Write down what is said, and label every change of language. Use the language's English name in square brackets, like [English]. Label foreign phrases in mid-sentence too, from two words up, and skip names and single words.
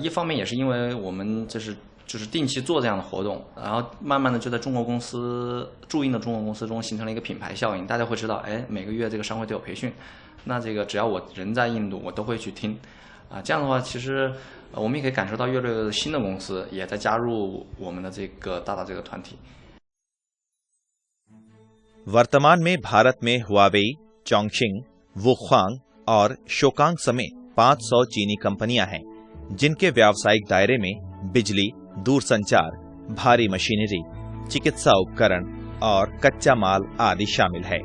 [Chinese] 一方面也是因为我们就是定期做这样的活动，然后慢慢的就在中国公司驻印的中国公司中形成了一个品牌效应，大家会知道，哎，每个月这个商会都有培训，那这个只要我人在印度，我都会去听，这样的话，其实我们也可以感受到越来越多新的公司也在加入我们的这个大这个团体。 [Hindi] वर्तमान में भारत में हुआवेई, चोंगशिंग, वुक्वांग और शोकांग समेत 500 चीनी कंपनियां हैं, जिनके व्यावसायिक दायरे में बिजली, दूरसंचार, भारी मशीनरी, चिकित्सा उपकरण और कच्चा माल आदि शामिल है।